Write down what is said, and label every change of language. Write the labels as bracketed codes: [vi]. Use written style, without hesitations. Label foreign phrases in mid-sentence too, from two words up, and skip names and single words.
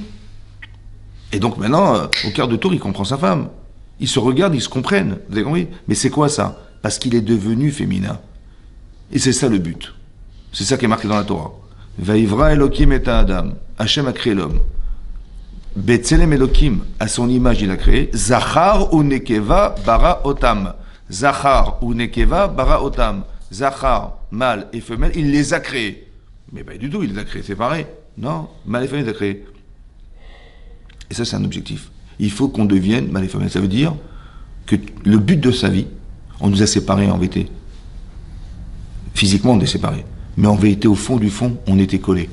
[fr] Et donc maintenant, au quart de tour, il comprend sa femme. Ils se regardent, ils se comprennent. Vous avez compris? Mais c'est quoi ça? Parce qu'il est devenu féminin. Et c'est ça le but. C'est ça qui est marqué dans la Torah. [he] ויברא אלהים את אדם. [fr] Hachem a créé l'homme. [he] בצלם אלהים, [fr] à son image, il a créé. [he] זכר ונקבה ברא אותם. זכר ונקבה ברא אותם. Zachar, [fr] mâle et femelle, il les a créés. Mais pas du tout, il les a créés séparés. Non, mâle et femelle, il les a créés. Et ça, c'est un objectif. Il faut qu'on devienne mâle et femelle. Ça veut dire que le but de sa vie, on nous a séparés en vérité. Physiquement, on est séparés. Mais en vérité, au fond du fond, on était collés.